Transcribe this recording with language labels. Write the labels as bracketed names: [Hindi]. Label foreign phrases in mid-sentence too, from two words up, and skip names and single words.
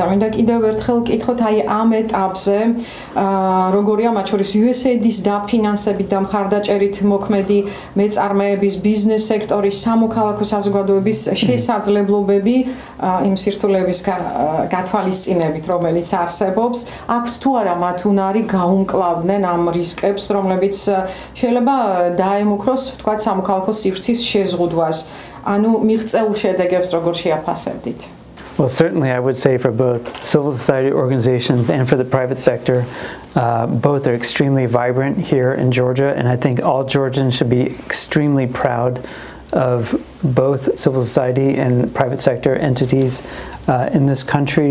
[Georgian] მინდა კიდევ ერთხელ კითხოთ აი ამ ეტაპზე როგორია მათ შორის USAID-ის დაფინანსებით და მხარდაჭერით მოქმედი მეწარმეების ბიზნეს სექტორის სამოქალაქო საზოგადოების შესაძლებლობები იმ სირთულეების გათვალისწინებით, რომელიც არსებობს, აქვთ თუ არა მათ უნარი გაუმკლავდნენ ამ რისკებს, რომლებიც შეიძლება დაემუქროს, თქვათ, სამოქალაქო სივრცის შეზღუდვას. ანუ მიღწეულ შედეგებს როგორ შეაფასებდით? [English] Well, certainly I would say for both civil society organizations and for the private sector, both are extremely vibrant here in Georgia, and I think all Georgians should be extremely proud of both civil society and private sector entities in this country.